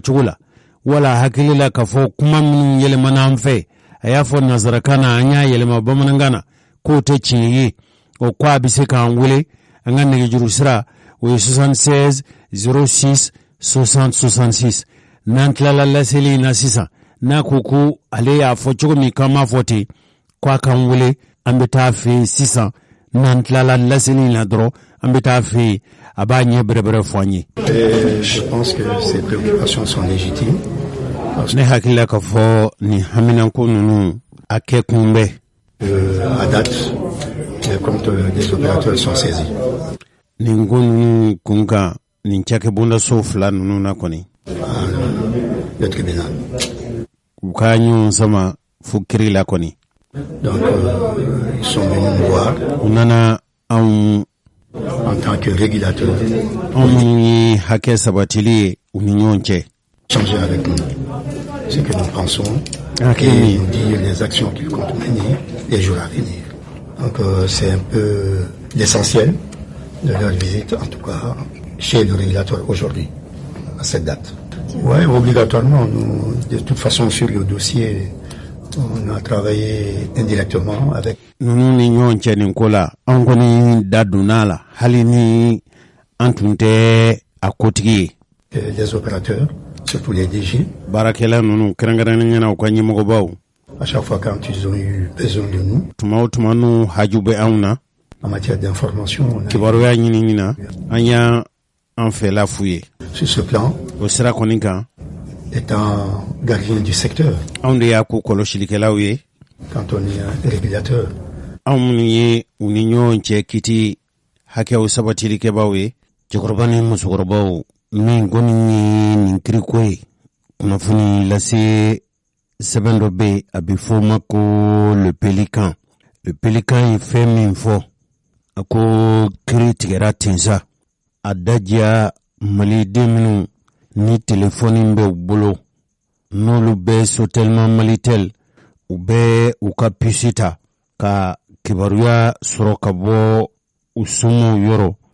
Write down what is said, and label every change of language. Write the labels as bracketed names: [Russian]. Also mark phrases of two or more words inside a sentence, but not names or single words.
[Bambara] cogo la wala hakili la k'a fɔ kuma minnu yɛlɛmana an fɛ a y'a fɔ nazarakan na an y'a yɛlɛma bamanankan na k'o tɛ tiɲɛ ye o ko a bɛ se k'an wele an ka nɛgɛjuru sira o ye 76 06 60 66 n'an tilala laseli in na sisan n'a ko ko ale y'a fɔ cogo min k'an m'a fɔ ten k'a k'an wele an bɛ taa fɛ yen sisan n'an tilala laseli in na dɔrɔn an bɛ taa fɛ yen a b'a ɲɛ bɛrɛbɛrɛ fɔ an ye. [French] Je pense que ces préoccupations sont légitimes. [Bambara] Ne hakili la k'a fɔ nin haminako ninnu a kɛ kun bɛ. [French] À date, les comptes des opérateurs sont saisis. [Bambara] Nin ko ninnu kun kan nin cakɛbondaso fila ninnu na kɔni. [French] Le tribunal. [Bambara] U ka ɲɔgɔn sama fo kiri la kɔni. [French] Donc, ils sont venus nous voir. [Bambara] U nana anw [French] en tant que régulateur. [Bambara] Anw minnu ye hakɛ sabatili ye u ni ɲɔgɔn cɛ. [French] Changer avec nous ce que nous pensons et nous dire les actions qu'ils comptent mener les jours à venir. Donc, c'est un peu l'essentiel de leur visite, en tout cas chez le régulateur aujourd'hui, à cette date. Oui, obligatoirement. Nous, de toute façon, sur le dossier, on a travaillé indirectement avec. [Bambara] Nous ni ɲɔgɔn cɛ nin ko la an kɔni da donna la hali ni an tun tɛ a kotigi ye. [French] Les opérateurs, surtout les DG. [Bambara] Baarakɛla ninnu kɛrɛnkɛrɛnnen ɲɛna u ka ɲɛmɔgɔbaw. [French] À chaque fois quand ils ont eu besoin de nous. [Bambara] Tuma o tuma n'u haju bɛ anw na. [French] En matière d'information. [Bambara] Kibaruya ɲinini na an y'an fɛla f'u ye. [French] Sur ce plan. [Bambara] O sira kɔni kan. [French] Étant gardien du secteur. [Bambara] Anw de y'a ko kɔlɔsilikɛlaw ye. [French] Quand on est un régulateur. [Bambara] Anw minnu ye u ni ɲɔgɔn cɛ kiti hakɛw sabatilikɛbaw ye. Cɛkɔrɔba ni musokɔrɔbaw min kɔni ye nin kiriko ye kunnafoni lase sɛbɛn dɔ bɛ a bɛ fɔ o ma ko le pélican. Le pélican ye fɛn min fɔ a ko kiri tigɛra tensa a dajiya maliden minnu ni telefɔni bɛ u bolo n'olu bɛ Sotelma Malitel u bɛ u ka puce ta ka kibaruya sɔrɔ ka bɔ u somɔgɔw yɔrɔ